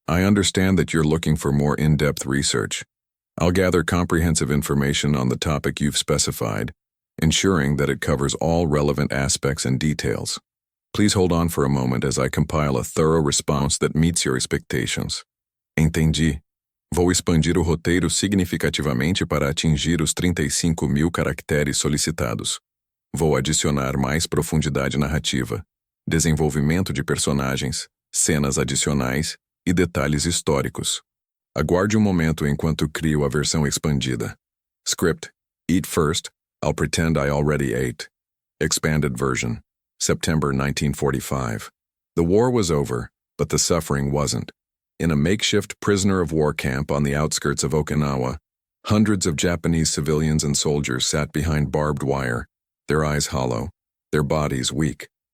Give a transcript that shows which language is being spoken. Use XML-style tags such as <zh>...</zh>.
<en>I understand that you're looking for more in-depth research. I'll gather comprehensive information on the topic you've specified, ensuring that it covers all relevant aspects and details. Please hold on for a moment as I compile a thorough response that meets your expectations.</en> <pt>Entendi. Vou expandir o roteiro significativamente para atingir os 35.000 caracteres solicitados. Vou adicionar mais profundidade narrativa, desenvolvimento de personagens, cenas adicionais e detalhes históricos. Aguarde momento enquanto crio a versão expandida.</pt> <en>Script: Eat first, I'll pretend I already ate. Expanded version: September 1945. The war was over, but the suffering wasn't. In a makeshift prisoner-of-war camp on the outskirts of Okinawa, hundreds of Japanese civilians and soldiers sat behind barbed wire, their eyes hollow, their bodies weak.</en>